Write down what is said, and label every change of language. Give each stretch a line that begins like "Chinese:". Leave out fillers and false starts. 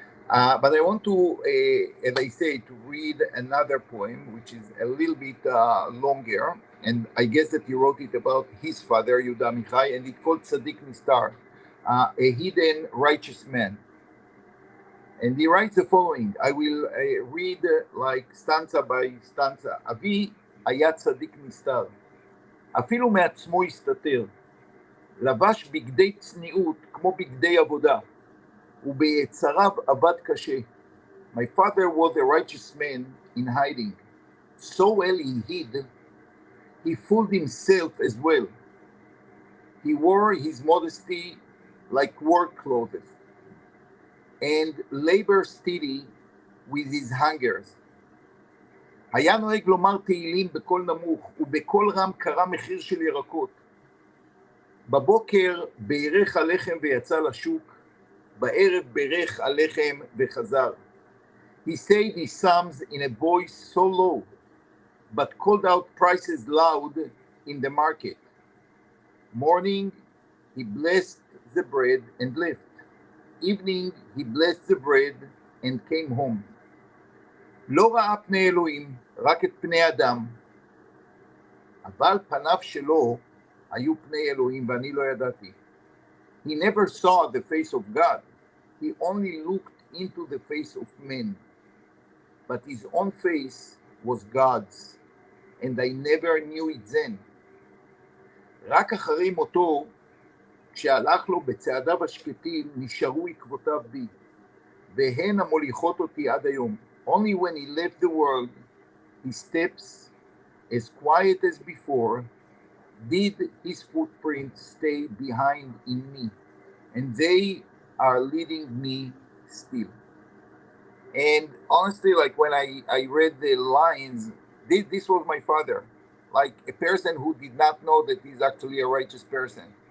English: But I want to, as I say, to read another poem, which is a little bit longer, and I guess that he wrote it about his father, Yehuda Amichai, and it's called Tzadik Nistar, a hidden righteous man. And he writes the following. I will read like stanza by stanza.
Hebrew: אבי היה צדיק נסתר, אפילו מעצמו הסתתר, לבש בגדי צניעות כמו בגדי עבודה, וביצריו עבד קשה.
English: My father was a righteous man in hiding. So well he hid, he fooled himself as well. He wore his modesty like work clothes, and labor steady with his hungers.
Hebrew: היה נוהג לומר תהילים בקול נמוך, ובקול רם קרא מחיר של ירקות. בבוקר בירך הלחם ויצא לשוק, בערב בירך הלחם וחזר.
English: He said his psalms in a voice so low, but called out prices loud in the market. Morning, he blessed the bread and left. Evening, he blessed the bread and came home.
Hebrew: לא ראה פני אלוהים, רק את פני אדם. אבל פניו שלו היו פני אלוהים ואני לא ידעתי.
English: He never saw the face of God. He only looked into the face of men. But his own face was God's, and I never knew it then.
Hebrew: רק אחרי מותו, כשהלך לו בצעדיו השקטים, נשארו עקבותיו בי, והן המוליכות אותי עד היום.
English: Only when he left the world, his steps, as quiet as before, did his footprints stay behind in me, and they are leading me still. And honestly, like when I read the lines, this was my father, like a person who did not know that he's actually a righteous person.